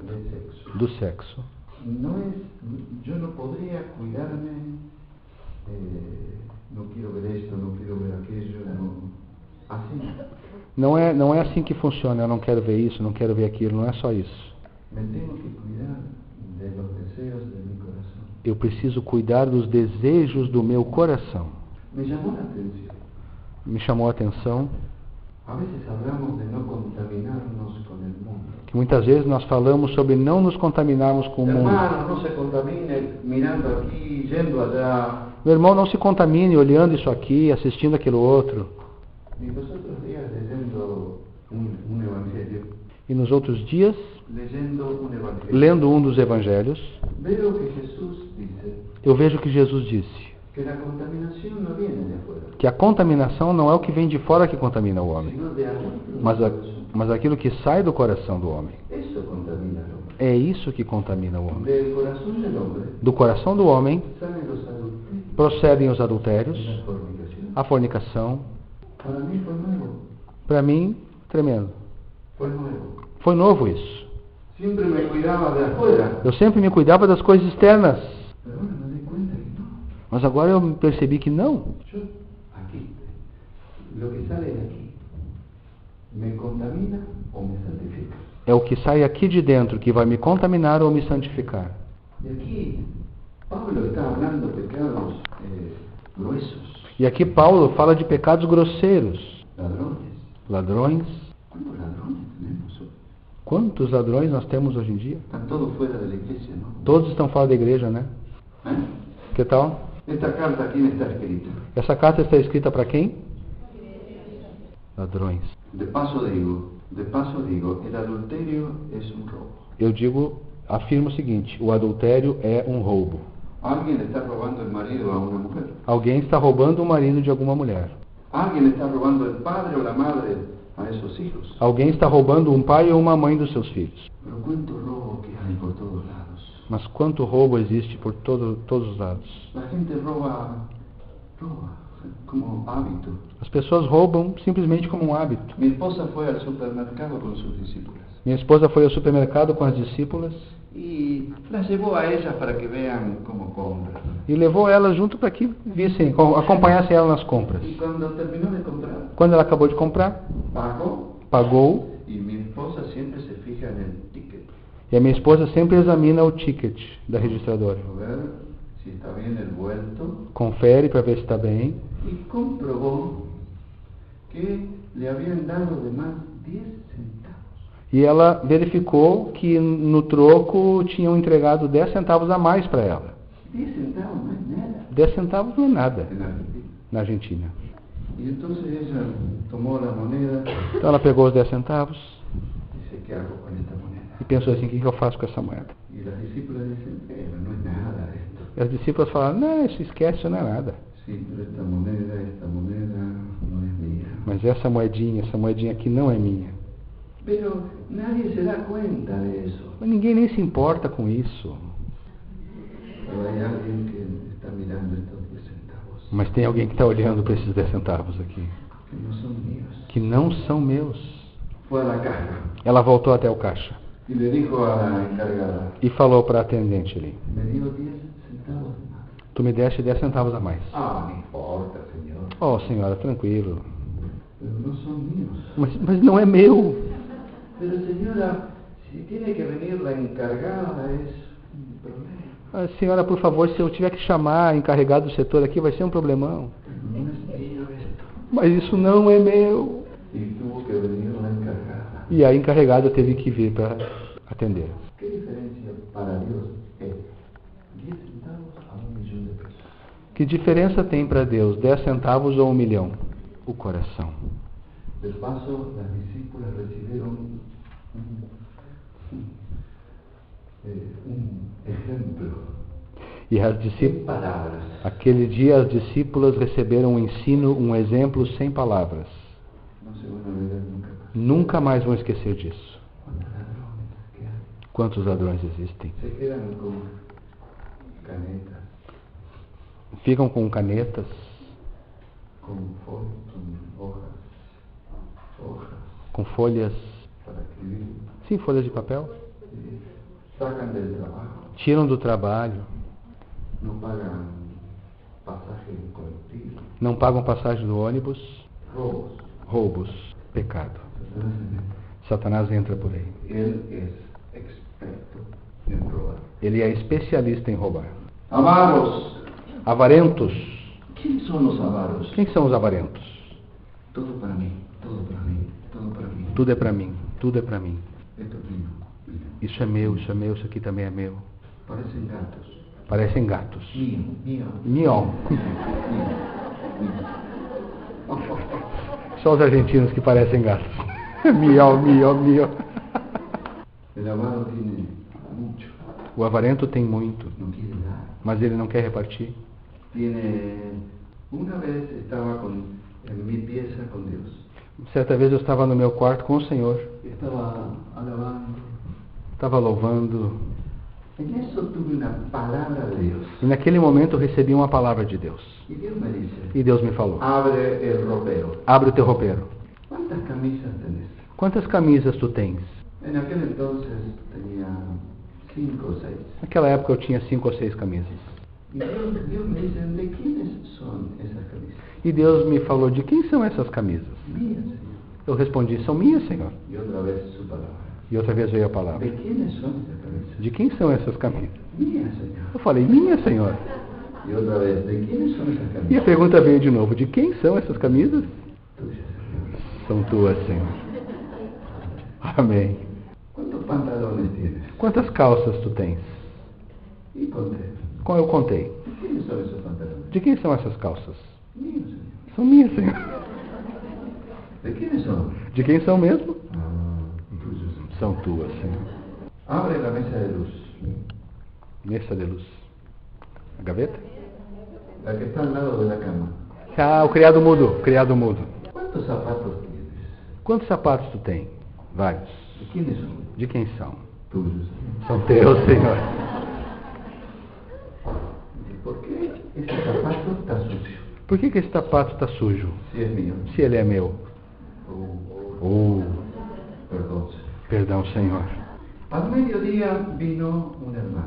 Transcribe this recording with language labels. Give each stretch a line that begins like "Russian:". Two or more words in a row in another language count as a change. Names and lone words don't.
Spanish: del sexo,
Portuguese: do sexo,
Spanish: yo no podría cuidarme, no quiero ver esto, no quiero ver aquello, así.
Portuguese: não é assim que funciona. Eu não quero ver isso, não quero ver aquilo, não é só isso.
Spanish: Me tengo que cuidar de los deseos de mi corazón.
Portuguese: Eu preciso cuidar dos desejos do meu coração.
Spanish: Me llamó la atención.
Portuguese: Me chamou a atenção
Spanish: A veces hablamos de no contaminarnos con el mundo.
Portuguese: que muitas vezes nós falamos sobre não nos contaminarmos com o mundo.
Spanish: Hermano, no se contamine mirando aquí, yendo allá.
Portuguese: Meu irmão, não se contamine olhando isso aqui, assistindo aquilo outro.
Spanish: Y los otros días leyendo un evangelio,
Portuguese: E nos outros dias,
Spanish: leyendo un evangelio,
Portuguese: lendo um dos evangelhos,
Spanish: veo que Jesús dice
Portuguese: eu vejo que Jesus disse
Spanish: que la contaminación no viene de afuera,
Portuguese: que a contaminação não é o que vem de fora que contamina o homem,
Spanish: sino de adentro.
Portuguese: mas aquilo que sai do coração do homem.
Spanish: Eso contamina al hombre.
Portuguese: É isso que contamina o homem.
Spanish: Del corazón del hombre
Portuguese: Do coração do homem
Spanish: salen los adulterios,
Portuguese: procedem os adultérios,
Spanish: la fornicación.
Portuguese: a fornicação.
Spanish: Para mí fue nuevo,
Portuguese: Para mim, tremendo.
Spanish: fue nuevo.
Portuguese: Foi novo isso.
Spanish: Siempre me cuidaba de afuera,
Portuguese: Eu sempre me cuidava das coisas externas,
Spanish: pero ahora me di cuenta que no.
Portuguese: mas agora eu percebi que não.
Spanish: Yo, aquí, lo que sale de aquí, ¿me contamina o me santifica?
Portuguese: É o que sai aqui de dentro que vai me contaminar ou me santificar.
Spanish: Y aquí, Pablo está hablando de pecados gruesos,
Portuguese: E aqui Paulo fala de pecados grosseiros.
Spanish: ladrones.
Portuguese: Ladrões.
Spanish: ¿Cuántos ladrones tenemos hoy?
Portuguese: Quantos ladrões nós temos hoje em dia?
Spanish: Están todos fuera de la iglesia, ¿no?
Portuguese: Todos estão fora da igreja, né? Que tal?
Spanish: Esta carta, ¿a quién está escrita?
Portuguese: Essa carta está escrita para quem? Ladrões.
Spanish: De paso digo, el adulterio es un robo.
Portuguese: Eu afirmo o seguinte: o adultério é um roubo.
Spanish: Alguien le está robando el marido a una mujer.
Portuguese: Alguém está roubando o marido de alguma mulher.
Spanish: Alguien le está robando el padre o la madre a esos hijos.
Portuguese: Alguém está roubando um pai ou uma mãe dos seus filhos.
Spanish: Pero cuánto robo que hay por todos lados.
Portuguese: Mas quanto roubo existe por todos os lados.
Spanish: La gente roba como hábito.
Portuguese: As pessoas roubam simplesmente como um hábito.
Spanish: Mi esposa fue al supermercado con sus discípulas
Portuguese: Minha esposa foi ao supermercado com as discípulas
Spanish: y las llevó a ellas para que vean cómo compran.
Portuguese: e levou elas junto para que vissem, acompanhassem ela nas compras.
Spanish: Y cuando terminó de comprar,
Portuguese: Quando ela acabou de comprar, pagou,
Spanish: y mi esposa siempre se fija en el ticket.
Portuguese: e a minha esposa sempre examina o ticket da registradora.
Spanish: A ver si está bien el vuelto
Portuguese: confere para ver se está bem
Spanish: y comprobó que le habían dado de más 10 centavos.
Portuguese: e ela verificou que no troco tinham entregado 10 centavos a mais para ela.
Spanish: 10 centavos no es nada
Portuguese: 10 centavos não é nada
Spanish: en Argentina.
Portuguese: na Argentina.
Spanish: Y entonces ella tomó la moneda
Portuguese: Então ela pegou os 10 centavos
Spanish: y dice, ¿qué hago con esta moneda?
Portuguese: e pensou assim, o que eu faço com essa moeda?
Spanish: Y las discípulas dicen, no es nada esto.
Portuguese: E as discípulas falaram, não, isso esquece, isso não é nada.
Spanish: Sí, pero esta moneda no es mía.
Portuguese: Mas essa moedinha aqui não é minha.
Spanish: Pero nadie se da cuenta de eso.
Portuguese: Mas ninguém nem se importa com isso.
Spanish: Pero hay alguien que está mirando estos 10 centavos,
Portuguese: Mas tem alguém que está olhando para esses 10 centavos aqui,
Spanish: que no son míos.
Portuguese: que não são meus.
Spanish: Fue a la caja
Portuguese: Ela voltou até o caixa
Spanish: y le dijo a la encargada,
Portuguese: e falou para a atendente ali,
Spanish: me dio 10 centavos de más.
Portuguese: tu me deste 10 centavos a mais.
Spanish: Ah, no importa, señor.
Portuguese: Oh, senhora, tranquilo.
Spanish: Pero no son míos.
Portuguese: Mas não é meu.
Spanish: Pero señora, si tiene que venir la encargada es un problema.
Portuguese: Ah, senhora, por favor, se eu tiver que chamar a encarregada do setor aqui, vai ser um problemão.
Spanish: No es mío esto.
Portuguese: Mas isso não é meu.
Spanish: Y tuvo que venir la encargada.
Portuguese: E a encarregada teve que vir para atender.
Spanish: ¿Qué diferencia para Dios es 10 centavos a 1 millón de pesos?
Portuguese: Que diferença tem para Deus 10 centavos ou 1 milhão? O coração.
Spanish: Del paso, las discípulas recibieron un ejemplo
Portuguese: E as
Spanish: en discípulas, palabras.
Portuguese: aquele dia as discípulas receberam um ensino, um exemplo sem palavras.
Spanish: No se van a olvidar nunca más.
Portuguese: Nunca mais vão esquecer disso.
Spanish: ¿Cuántos ladrones que hay?
Portuguese: Quantos ladrões existem?
Spanish: Se quedan con canetas,
Portuguese: Ficam com canetas,
Spanish: con hojas
Portuguese: com folhas,
Spanish: para escribir.
Portuguese: sim, folhas de papel.
Spanish: Y sacan del trabajo,
Portuguese: Tiram do trabalho,
Spanish: no pagan pasaje colectivo,
Portuguese: não pagam passagem do ônibus,
Spanish: robos.
Portuguese: roubos, pecado.
Spanish: Entonces,
Portuguese: Satanás entra por aí.
Spanish: él es experto en robar.
Portuguese: Ele é especialista em roubar.
Spanish: Avaros.
Portuguese: Avarentos.
Spanish: ¿Quiénes son los avaros?
Portuguese: Quem são os avarentos?
Spanish: Todo para mí, todo para mí, todo para mí.
Portuguese: Tudo é para mim, tudo é para mim.
Spanish: Esto es mío, mío.
Portuguese: Isso é meu, isso é meu, isso aqui também é meu.
Spanish: Parecen gatos.
Portuguese: Parecem gatos.
Spanish: Mío, mío. Miau. Mío, mío.
Portuguese: Só os argentinos que parecem gatos. Miau, miau, miau.
Spanish: El avaro tiene mucho,
Portuguese: O avarento tem muito,
Spanish: no quiere dar.
Portuguese: mas ele não quer repartir.
Spanish: Una vez estaba en mi pieza con Dios.
Portuguese: Certa vez eu estava no meu quarto com o Senhor,
Spanish: Estaba alabando.
Portuguese: estava louvando,
Spanish: En eso tuve una palabra de Dios.
Portuguese: e naquele momento eu recebi uma palavra de Deus.
Spanish: Y Dios me dice,
Portuguese: E Deus me falou,
Spanish: abre el ropero.
Portuguese: abre o teu roupeiro.
Spanish: ¿Cuántas camisas tenés?
Portuguese: Quantas camisas tu tens?
Spanish: En aquel entonces tenía 5 o 6.
Portuguese: Naquela época eu tinha 5 ou 6 camisas.
Spanish: Y Dios me dice, ¿de quiénes son esas camisas?
Portuguese: E Deus me falou, de quem são essas camisas?
Spanish: Mías, Señor.
Portuguese: Eu respondi, são minhas, Senhor.
Spanish: Y otra vez su palabra.
Portuguese: E outra vez veio a palavra,
Spanish: ¿De quiénes son esas camisas?
Portuguese: de quem são essas camisas?
Spanish: Mías, Señor.
Portuguese: Eu falei, minhas, Senhor.
Spanish: Y otra vez, ¿de quiénes son esas
Portuguese: E a
Spanish: camisas?
Portuguese: pergunta veio de novo, de quem são essas camisas?
Spanish: Tuyas, Señor.
Portuguese: São tuas, Senhor. Amém.
Spanish: ¿Cuántos pantalones tienes?
Portuguese: Quantas calças tu tens?
Spanish: Y conté.
Portuguese: Como eu contei.
Spanish: ¿De quiénes son esos pantalones?
Portuguese: De quem são essas calças?
Spanish: Míos, Señor.
Portuguese: São minhas, Senhor.
Spanish: ¿De quiénes son?
Portuguese: De quem são mesmo?
Spanish: Tuyos.
Portuguese: São tuas, Senhor.
Spanish: Abre la mesa de luz.
Portuguese: Mesa de luz. A gaveta?
Spanish: La que está al lado de la cama.
Portuguese: Ah, o criado mudo. Criado mudo.
Spanish: ¿Cuántos zapatos tienes?
Portuguese: Quantos sapatos tu tem? Vários.
Spanish: ¿De quiénes son?
Portuguese: De quem são?
Spanish: Tuyos, Señor.
Portuguese: São teus, Senhor.
Spanish: ¿Y por qué ese zapato está sucio?
Portuguese: Por que esse sapato está sujo?
Spanish: Si es mío.
Portuguese: Se ele é meu.
Spanish: Perdón, Señor.
Portuguese: Perdão, Senhor.
Spanish: Al mediodía vino un hermano